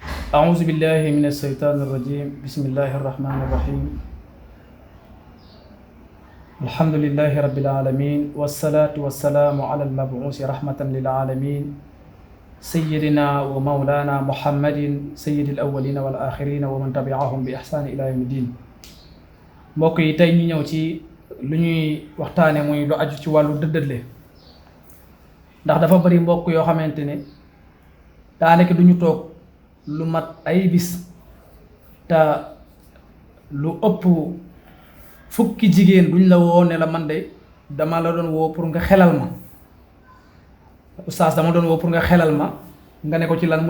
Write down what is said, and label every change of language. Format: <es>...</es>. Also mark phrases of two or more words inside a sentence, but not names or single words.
<ar>أعوذ بالله من الشيطان الرجيم بسم الله الرحمن الرحيم الحمد لله رب العالمين والصلاة والسلام على المبعوث رحمة للعالمين سيدنا ومولانا محمد سيد الأولين والآخرين ومن تبعهم بإحسان إلى يوم الدين</ar> <wo>mbokk yi tey ñu ñëw ci lu ñuy waxtaane muy lu aju ci wàllu dëddale ndax dafa bari mbokk yoo xamante ne daanaka duñu toog lu mat ay bis te lu ëpp fukki jigéen duñ la woo ne la man de dama la doon woo pour nga xelal ma oustaz dama doon woo pour nga xelal ma nga ne ko ci lan mu ne</wo>